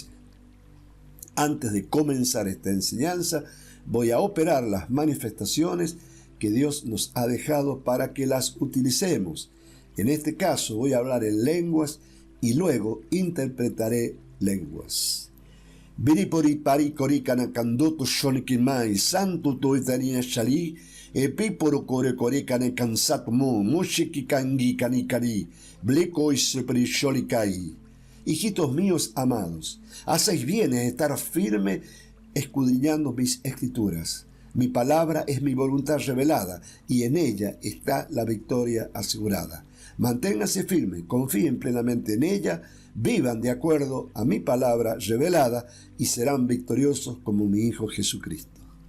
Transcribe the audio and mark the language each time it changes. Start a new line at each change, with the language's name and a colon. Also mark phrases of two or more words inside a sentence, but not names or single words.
Spanish: Antes de comenzar esta enseñanza, voy a operar las manifestaciones que Dios nos ha dejado para que las utilicemos. En este caso voy a hablar en lenguas y luego interpretaré lenguas. Biripori pari korikana kanduto shonikimai santo toitania shali epiporo kore korikane kansatmo mushiki kangi kanikari bleko isepri sholikai. Hijitos míos amados, hacéis bien en estar firme escudriñando mis escrituras. Mi palabra es mi voluntad revelada y en ella está la victoria asegurada. Manténganse firmes, confíen plenamente en ella, vivan de acuerdo a mi palabra revelada y serán victoriosos como mi Hijo Jesucristo.